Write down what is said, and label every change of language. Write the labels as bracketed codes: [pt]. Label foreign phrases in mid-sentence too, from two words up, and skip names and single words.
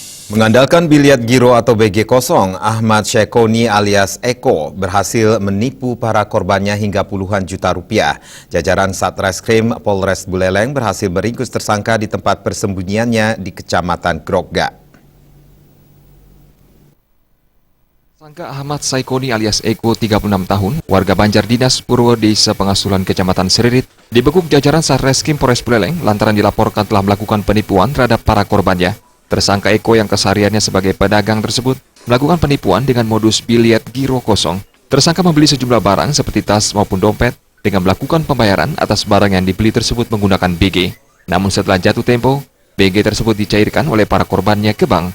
[id] Mengandalkan biliar giro atau BG kosong, Ahmad Syekoni alias Eko berhasil menipu para korbannya hingga puluhan juta rupiah. Jajaran Satreskrim Polres Buleleng berhasil meringkus tersangka di tempat persembunyiannya di Kecamatan Grogga. Tersangka Ahmad Syekoni alias Eko, 36 tahun, warga Banjar Dinas Purwo, Desa Pengasulan Kecamatan Seririt, dibekuk jajaran Satreskrim Polres Buleleng lantaran dilaporkan telah melakukan penipuan terhadap para korbannya. Tersangka Eko yang kesehariannya sebagai pedagang tersebut melakukan penipuan dengan modus biliar giro kosong. Tersangka membeli sejumlah barang seperti tas maupun dompet dengan melakukan pembayaran atas barang yang dibeli tersebut menggunakan BG. Namun setelah jatuh tempo, BG tersebut dicairkan oleh para korbannya ke bank.